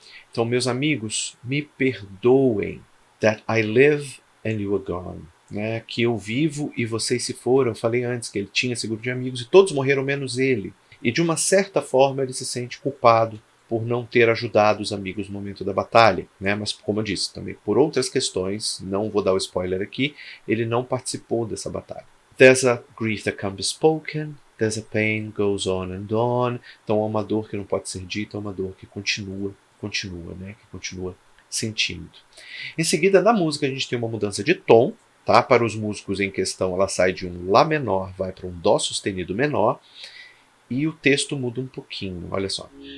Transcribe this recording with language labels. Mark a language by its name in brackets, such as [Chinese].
[Portuguese] Então, meus amigos, me perdoem. [English] That I live and you are gone. [Portuguese] Né? Que eu vivo e vocês se foram. Eu falei antes que ele tinha esse grupo de amigos e todos morreram menos ele. E de uma certa forma ele se sente culpado por não ter ajudado os amigos no momento da batalha, né? Mas como eu disse, também por outras questões, não vou dar o spoiler aqui, ele não participou dessa batalha. [English] There's a grief that can't be spoken, there's a pain goes on and on. [Portuguese] Então há uma dor que não pode ser dita, há uma dor que continua, né? Que continua sentindo. Em seguida, na música a gente tem uma mudança de tom, tá? Para os músicos em questão, ela sai de um Lá menor, vai para um Dó sustenido menor, e o texto muda um pouquinho, olha só.